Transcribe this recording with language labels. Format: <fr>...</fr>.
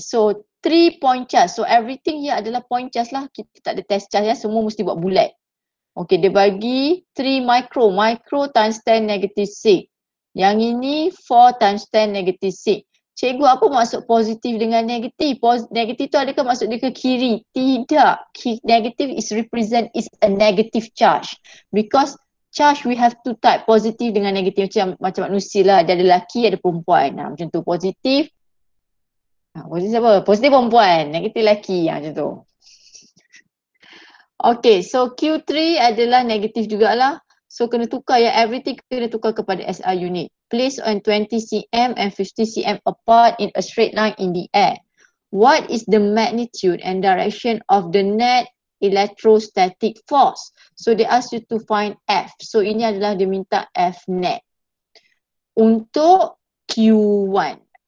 <en>So, 3 point charge. So, everything here adalah point charge lah.</en> <ms>Kita tak ada test charge ya. Semua mesti buat bulat. Okay, dia bagi 3 micro.</ms> <en>Micro times 10 negative 6.</en> <ms>Yang ini</ms> <en>4 times 10 negative 6.</en> <ms>Cikgu, apa maksud positif dengan negatif? Negatif tu adakah maksud dia ke kiri? Tidak.</ms> <en>Negative is represent is a negative charge. Because charge we have two type,</en> <ms>positif dengan negatif. Macam manusia lah, ada lelaki, ada perempuan. Macam tu, positif. Positif apa? Positif perempuan, negatif lelaki. Macam tu. Okay, so Q3 adalah negatif jugalah. So kena tukar ya, everything kena tukar kepada SI unit.</ms> <en>Place on 20 cm and 50 cm apart in a straight line in the air. What is the magnitude and direction of the net electrostatic force. So they ask you to find F.</en> <ms>So ini adalah dia minta F net untuk Q1.</ms>